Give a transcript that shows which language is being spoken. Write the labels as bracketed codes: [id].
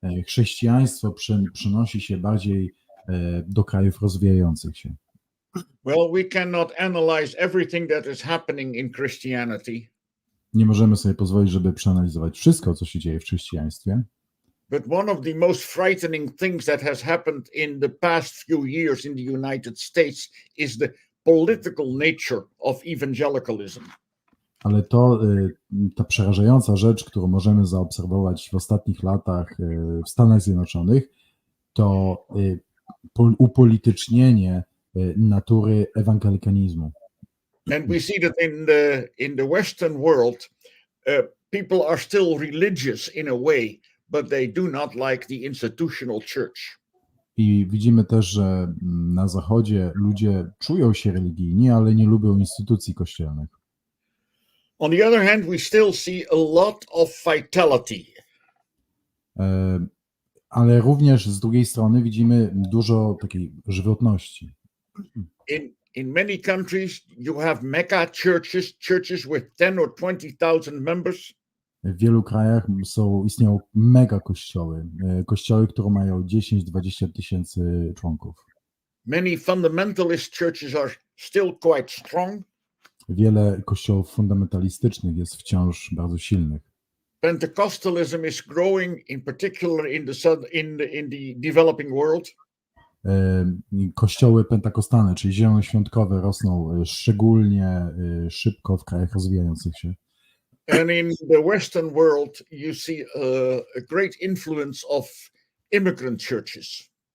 [pl] Chrześcijaństwo przenosi się bardziej do krajów rozwijających się. [en] Well, we cannot analyze everything that is happening in Christianity. [pl] Nie możemy sobie pozwolić, żeby przeanalizować wszystko, co się dzieje w chrześcijaństwie. [en] But one of the most frightening things that has happened in the past few years in the United States is the political nature of evangelicalism. [pl] Ale ta przerażająca rzecz, którą możemy zaobserwować w ostatnich latach w Stanach Zjednoczonych, to upolitycznienie natury ewangelikanizmu. [en] And we see that in the Western world, people are still religious in a way, but they do not like the institutional church. [pl] I widzimy też, że na Zachodzie ludzie czują się religijni, ale nie lubią instytucji kościelnych. [en] On the other hand, we still see a lot of vitality. [pl] Ale również z drugiej strony widzimy dużo takiej żywotności. [en] In many countries, you have mega churches with 10 or 20,000 members. [pl] W wielu krajach istnieją mega kościoły, które mają 10-20 tysięcy członków. [en] Many fundamentalist churches are still quite strong. [pl] Wiele kościołów fundamentalistycznych jest wciąż bardzo silnych. [en] Pentecostalism is growing, in particular in the developing world. [pl] Kościoły pentakostalne, czyli zielonoświątkowe, rosną szczególnie szybko w krajach rozwijających się. [en] And in the Western world, you see a great influence of immigrant churches.